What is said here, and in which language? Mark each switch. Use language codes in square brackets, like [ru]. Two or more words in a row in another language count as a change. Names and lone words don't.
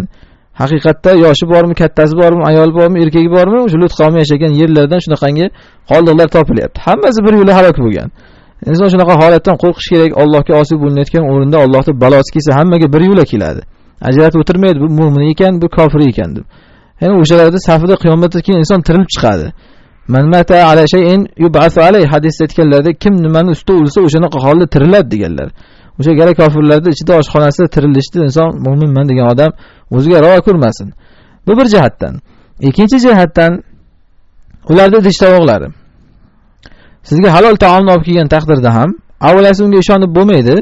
[uz] Haqiqatda yoshi bormi, kattasi bormi, ayol bormi, erkagi bormi, o'sha Lut qavmi yashagan yerlardan shunaqangi qoldiqlar topilyapti. Hammasi bir yo'la halok bo'lgan. Inson shunaqa holatdan qo'rqish kerak. Allohga osib bo'linayotgan o'rinda Allohning balosi kelsa hammaga bir yo'la keladi. Ajratib o'tirmaydi, bu mo'min ekan, bu kofir ekan deb. Ya'ni o'shalarda safida qiyomatda keyin inson tirilib chiqadi. [ar] من مات على شيء يبعث عليه [uz] hadisda aytganlarda, kim nimani ustida o'lsa o'shanaqa holda tiriladi deganlar. O'sha gara kofirlarning ichida oshxonasida tirilishdi, inson mo'minman degan odam o'ziga ravo ko'rmasin. Bu bir jihatdan. Ikkinchi jihatdan ularda idish tovoqlari. Sizga halol taomni olib kelgan taqdirda ham avvalasi unga ishonib bo'lmaydi.